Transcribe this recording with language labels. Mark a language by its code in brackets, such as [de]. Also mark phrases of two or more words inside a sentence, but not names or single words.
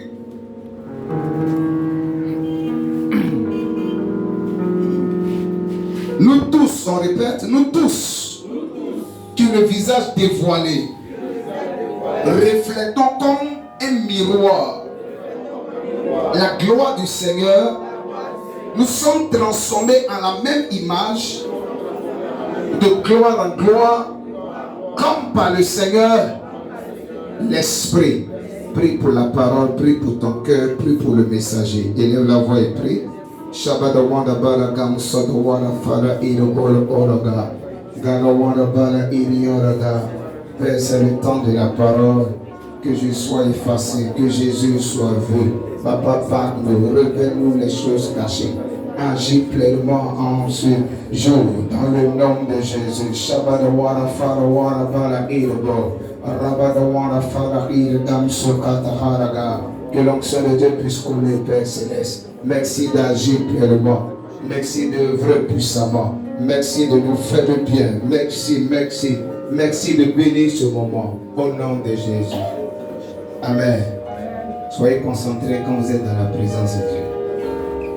[fr] Nous tous, on répète, nous tous, qui le visage dévoilé, reflétons comme un miroir la gloire du Seigneur, nous sommes transformés en la même image, de gloire en gloire, comme par le Seigneur, l'Esprit. Prie pour la parole, prie pour ton cœur, prie pour le messager. Élève la voix et prie. Shabbat wanda bala gam sodo wanda fara iro oro oroga. Galo wanda bala iri oroga. Père, c'est le temps de la parole. Que je sois effacé, que Jésus soit vu. Papa, parle-nous, révèle-nous les choses cachées. Agis pleinement en ce jour, dans le nom de Jésus. Shabbat wanda fara wanda bala iro oro. Rabada wanda fara iro gam sokata haraga. Que l'onction de Dieu puisse couler, Père Céleste. Merci d'agir pleinement. Merci d'œuvrer puissamment. Merci de nous faire du bien. Merci, merci. Merci de bénir ce moment. Au nom de Jésus. Amen. Soyez concentrés quand vous êtes dans la présence de Dieu.